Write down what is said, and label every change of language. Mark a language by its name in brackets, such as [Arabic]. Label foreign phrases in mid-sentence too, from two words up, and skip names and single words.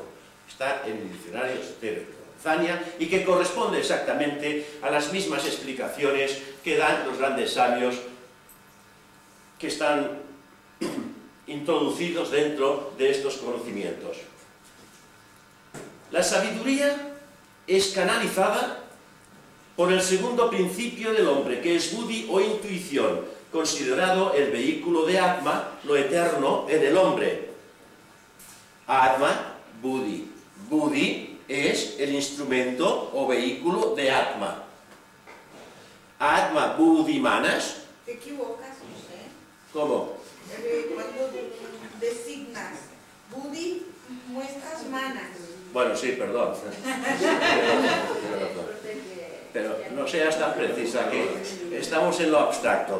[Spanish] Está en el diccionario esotérico de Zania, y que corresponde exactamente a las mismas explicaciones que dan los grandes sabios que están introducidos dentro de estos conocimientos. La sabiduría es canalizada por el segundo principio del hombre, que es buddhi o intuición, considerado el vehículo de Atma, lo eterno en el hombre. Atma, buddhi. Buddhi es el instrumento o vehículo de Atma. Atma, buddhi, manas. Te equivocas, José. ¿Cómo? Cuando designas buddhi, muestras manas. Bueno, sí, perdón. no seas tan precisa, que estamos en lo abstracto.